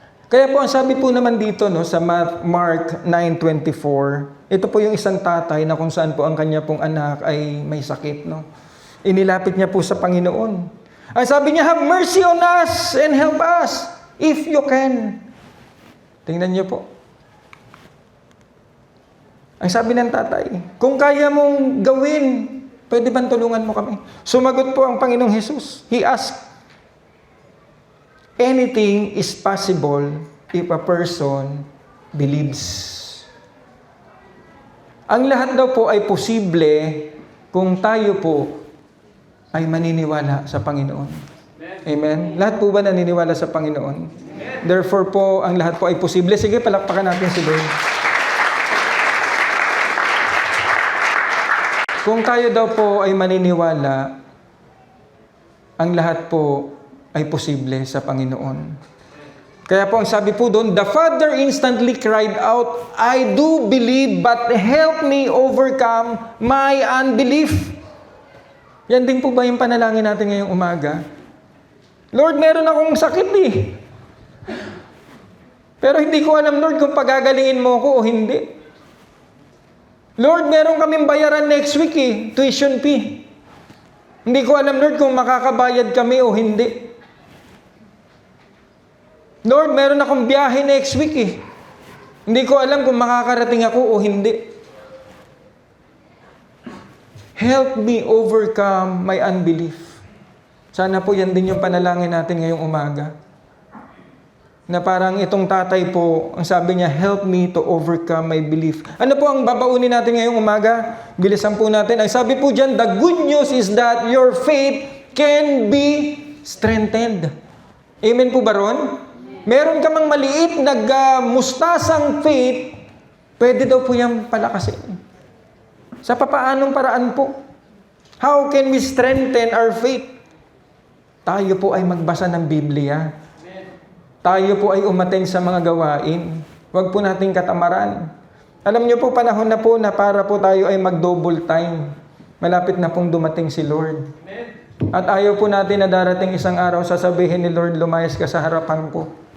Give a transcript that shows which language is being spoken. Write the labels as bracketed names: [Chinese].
[Filipino] Kaya po, ang sabi po naman dito, no, sa Mark 9:24, ito po yung isang tatay na kung saan po ang kanya pong anak ay may sakit. No? Inilapit niya po sa Panginoon. Ang sabi niya, [English] have mercy on us and help us if you can. [Filipino] Tingnan niyo po. Ang sabi ng tatay, kung kaya mong gawin, pwede bang tulungan mo kami? Sumagot po ang Panginoong Jesus. [English] He asked, anything is possible if a person believes. [Filipino] Ang lahat daw po ay posible kung tayo po ay maniniwala sa Panginoon. Amen? Lahat po ba naniniwala sa Panginoon? Therefore po, ang lahat po ay posible. Sige, palakpakan natin si Lord. Kung tayo daw po ay maniniwala, ang lahat po ay posible sa Panginoon. Kaya po ang sabi po doon, [English] the father instantly cried out, I do believe, but help me overcome my unbelief. [Filipino] Yan din po ba yung panalangin natin ngayong umaga? Lord, meron akong sakit eh. Pero hindi ko alam, Lord, kung pagagalingin mo ko o hindi. Lord, meron kaming bayaran [English] next week [Filipino] eh, tuition fee. Hindi ko alam, Lord, kung makakabayad kami o hindi. Lord, meron akong biyahe [English] next week [Filipino] eh. Hindi ko alam kung makakarating ako o hindi. [English] Help me overcome my unbelief. [Filipino] Sana po yan din yung panalangin natin ngayong umaga. Na parang itong tatay po, ang sabi niya, [English] help me to overcome my belief. [Filipino] Ano po ang babaunin natin ngayong umaga? Bilisan po natin. Ang sabi po dyan, [English] the good news is that your faith can be strengthened. [Filipino] Amen po ba ron? Meron ka mang maliit na mustasang faith, pwede daw po yung palakasin. Sa papaanong paraan po? [English] How can we strengthen our faith? [Filipino] Tayo po ay magbasa ng Biblia. Tayo po ay umattend sa mga gawain. Huwag po nating katamaran. Alam niyo po, panahon na po na para po tayo ay mag-double time. Malapit na pong dumating si Lord. At ayaw po natin na darating isang araw sasabihin ni Lord, lumayas ka sa harapan ko.